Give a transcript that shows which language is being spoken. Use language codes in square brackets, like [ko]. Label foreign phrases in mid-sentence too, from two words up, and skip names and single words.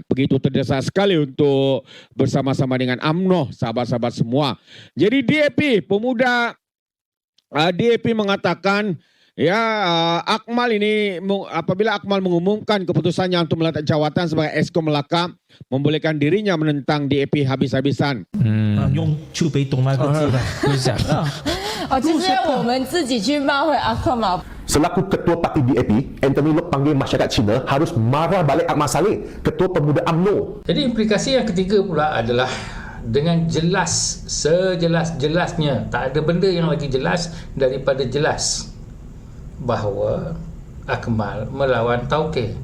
[ms] Begitu terdesak sekali untuk bersama-sama dengan UMNO, sahabat-sahabat semua. Jadi DAP, pemuda DAP mengatakan, ya, Akmal ini apabila Akmal mengumumkan keputusannya untuk meletak jawatan sebagai Exco Melaka, membolehkan dirinya menentang DAP habis-habisan. [zh] 用去北董那个字吧，就是这样。其实我们自己去骂回阿克嘛。 [ms] Selaku Ketua Parti DAP, Anthony Lok panggil masyarakat Cina harus marah balik Akmal Saleh, Ketua Pemuda UMNO. Jadi implikasi yang ketiga pula adalah dengan jelas, sejelas-jelasnya, tak ada benda yang lagi jelas daripada jelas bahawa Akmal melawan Tauke.